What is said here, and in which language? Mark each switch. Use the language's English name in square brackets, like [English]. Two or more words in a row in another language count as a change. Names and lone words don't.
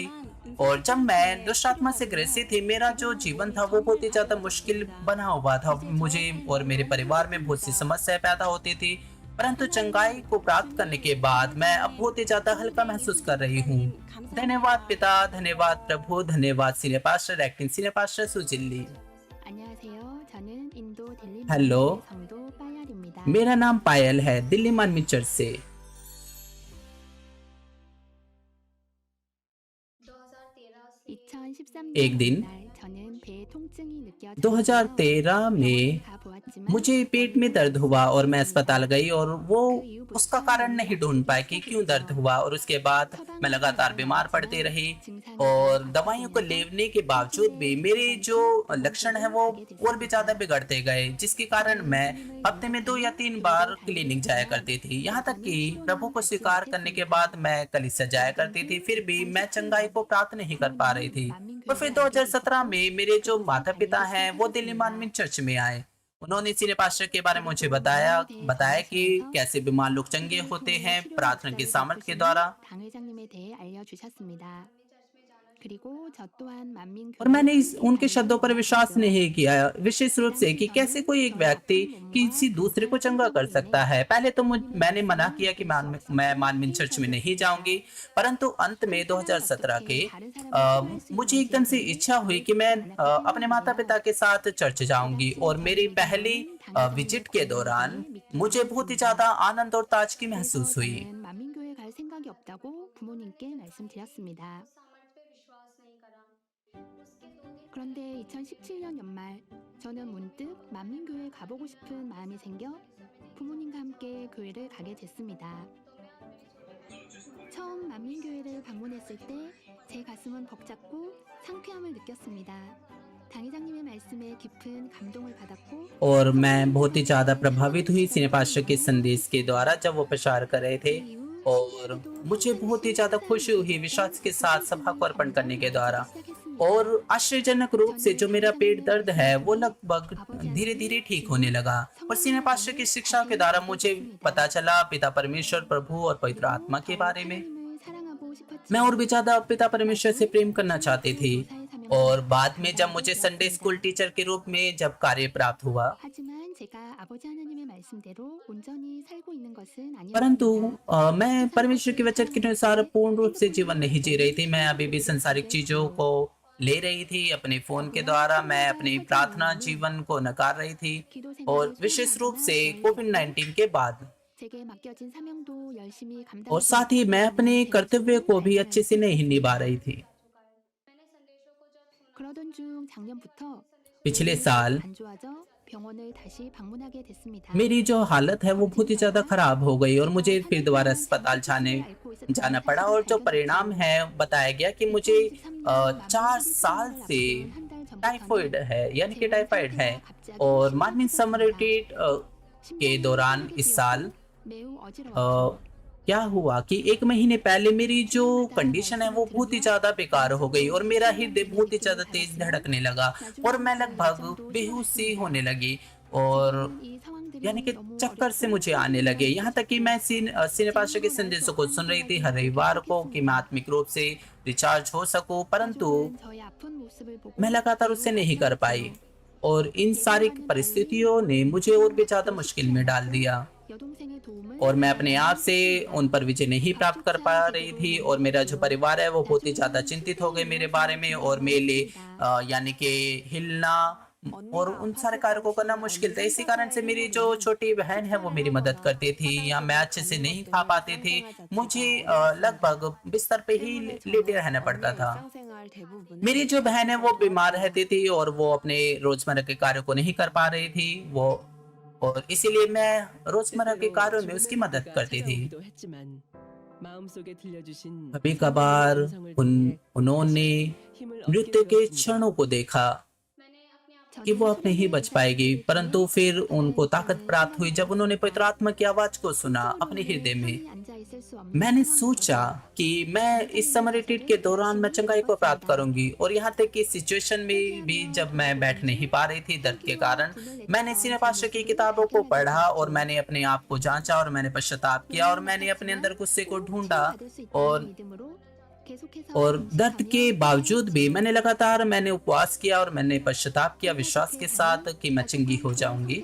[Hindi] और जब मैं दुष्ट आत्मा से ग्रसित थी, मेरा जो जीवन था वो बहुत ही ज्यादा मुश्किल बना हुआ था। मुझे और मेरे परिवार में बहुत सी समस्याएं पैदा होती थी, परंतु चंगाई को प्राप्त करने के बाद मैं अब बहुत ही ज्यादा हल्का महसूस कर रही हूँ। धन्यवाद पिता, धन्यवाद प्रभु, धन्यवाद [English] senior pastor acting senior pastor [Hindi] सुजिल्ली। [Korean] 안녕하세요. 저는 인도 델리 [Hindi] हेलो, [Korean] 성도 빠얄입니다. [Hindi] मेरा नाम पायल है, दिल्ली मानवी चर्च से। [Korean] 2013년 [Hindi] एक दिन [Korean] 저는 배에 통증이 느껴졌어요. [Hindi] 2013 में [Korean] 가보았지만 [Hindi] मुझे पेट में दर्द हुआ और मैं अस्पताल गई और वो उसका कारण नहीं ढूंढ पाई कि क्यों दर्द हुआ। और उसके बाद मैं लगातार बीमार पड़ती रही और दवाइयों को लेने के बावजूद भी मेरे जो लक्षण है वो और भी ज्यादा बिगड़ते गए, जिसके कारण मैं हफ्ते में 2 या 3 बार क्लिनिक जाया करती थी। यहाँ तक कि प्रभु को स्वीकार करने के बाद मैं कलीसिया जाया करती थी, फिर भी मैं चंगाई को प्राप्त नहीं कर पा रही थी। और फिर 2017 में मेरे जो माता पिता हैं वो दिल्ली मानवी चर्च में आए। उन्होंने [English] senior pastor [Hindi] के बारे में मुझे बताया कि कैसे बीमार लोग चंगे होते हैं प्रार्थना के सामर्थ्य के द्वारा। [Korean] 당회장님에 대해 알려주셨습니다. 그리고 저 또한 만민 [Hindi] और मैंने उनके शब्दों पर विश्वास नहीं किया, विशेष रूप से कि कैसे कोई एक व्यक्ति किसी दूसरे को चंगा कर सकता है। पहले तो मैंने मना किया कि मैं मानवीन चर्च में नहीं जाऊंगी, परंतु अंत में 2017 के मुझे एकदम से इच्छा हुई कि मैं अपने माता पिता के साथ चर्च जाऊंगी। और मेरी पहली विजिट के दौरान मुझे बहुत ही ज्यादा आनंद और ताजगी महसूस हुई। [Korean] 저는 만민교회 갈 생각이 없다고 부모님께 말씀드렸습니다. 그런데 2017년 연말 저는 문득 만민교회 가보고 싶은 마음이 생겨 부모님과 함께 교회를 가게 됐습니다. 처음 만민교회를 방문했을 때 제 가슴은 벅찼고 상쾌함을 느꼈습니다. 당회장님의 말씀에 깊은 감동을 받았고 [Hindi] और मैं बहुत ही ज्यादा प्रभावित हुई [English] senior pastor [Hindi] के संदेश के द्वारा जब वो प्रचार कर रहे थे। और मुझे बहुत ही ज्यादा खुशी हुई विश्वास के साथ सभा को अर्पण करने के द्वारा। और आश्चर्यजनक रूप से जो मेरा पेट दर्द है वो लगभग धीरे धीरे ठीक होने लगा। और [English] senior pastor [Hindi] की शिक्षा के द्वारा मुझे पता चला पिता परमेश्वर, प्रभु और पवित्र आत्मा के बारे में। [Korean] 사랑하고 싶었지만 [Hindi] मैं और भी ज्यादा पिता परमेश्वर से प्रेम करना चाहती थी। और बाद में जब मुझे [English] Sunday school teacher [Hindi] के रूप में जब कार्य प्राप्त हुआ, [Korean] 하지만 제가 아버지 하나님의 말씀대로 온전히 살고 있는 것은 [Hindi] परंतु [Korean] 아니었습니다. [Hindi] मैं परमेश्वर के वचन के अनुसार पूर्ण रूप से जीवन नहीं जी रही थी। मैं अभी भी सांसारिक चीजों को ले रही थी। अपने फोन के द्वारा मैं अपनी प्रार्थना जीवन को नकार रही थी। [Korean] 기도 [Hindi] और [Korean] 생활을 [Hindi] विशेष रूप से [Korean] 소홀히 [Hindi] कोविड-19 के बाद [Korean] 제게 맡겨진 사명도 열심히 [Hindi] और साथ ही मैं अपने कर्तव्य को भी अच्छे से नहीं निभा रही थी। [Korean] 그러던 중 작년부터 [Hindi] पिछले साल [Korean] 안 좋아져 병원을 다시 방문하게 됐습니다. [Hindi] मेरी जो हालत है वो बहुत ही ज्यादा खराब हो गई और मुझे फिर दोबारा अस्पताल जाना पड़ा। और जो परिणाम है बताया गया कि मुझे 4 साल से टाइफाइड है, यानी कि टाइफाइड है। और मानवीय समरटीट के दौरान इस साल [Korean] 매우 어지러웠죠. [Hindi] क्या हुआ कि 1 महीने पहले मेरी जो कंडीशन है वो बहुत ही ज्यादा बेकार हो गई और मेरा हृदय बहुत ही ज्यादा तेज धड़कने लगा और मैं लगभग बेहोश सी होने लगी और [Korean] 이 상황들이 [Hindi] यानी कि [Korean] 너무 [Hindi] चक्कर से मुझे आने लगे। यहाँ तक कि मैं [English] senior pastor [Hindi] के संदेशों को सुन रही थी हर रविवार को कि मैं आत्मिक रूप से रिचार्ज हो सकूं, परंतु [Korean] 가족은 저의 아픈 मो습을 보고 [Hindi] मैं लगातार उससे नहीं कर पाई। और इन सारी परिस्थितियों ने मुझे और भी ज्यादा मुश्किल में डाल दिया [Korean] 여동생의 도움을 [Hindi] और मैं अपने आप से उन पर विजय नहीं प्राप्त कर पा रही थी। और मेरा जो परिवार है वो बहुत ही ज्यादा चिंतित हो गए मेरे बारे में और मेरे लिए यानी कि हिलना और उन सारे कार्यों को करना मुश्किल था। इसी कारण से मेरी जो छोटी बहन है वो मेरी मदद करती थी, या मैं अच्छे से नहीं खा पाते थे, मुझे लगभग बिस्तर पे ही लेटे रहना पड़ता था। मेरी जो बहन है वो बीमार रहती थी और वो अपने रोजमर्रा के कार्यों को नहीं कर पा रही थी वो, और इसीलिए मैं रोजमर्रा के कार्यों में उसकी मदद करती थी। [Korean] 찾아오기도 했지만 마음속에 들려주신 [Hindi] कभी कभार उन्होंने [Korean] 힘을 [Hindi] मृत्यु [Korean] 얻게 [Hindi] के [Korean] 되었습니다. [Hindi] क्षणों को देखा कि वो अब नहीं बच पाएगी, परंतु फिर उनको ताकत प्राप्त हुई जब उन्होंने पवित्र आत्मा की आवाज को सुना अपने हृदय में। मैंने सोचा कि मैं इस [English] summer retreat [Hindi] के दौरान मैं चंगाई को प्राप्त करूंगी, और यहाँ तक कि सिचुएशन में भी जब मैं बैठ नहीं पा रही थी दर्द के कारण, मैंने [English] senior pastor [Hindi] की किताबों को पढ़ा और मैंने अपने आप को जांचा और मैंने पश्चाताप किया और मैंने अपने अंदर गुस्से को ढूंढा, और दर्द के बावजूद भी मैंने उपवास किया और मैंने पश्चाताप किया विश्वास के साथ कि मैं चंगी हो जाऊंगी।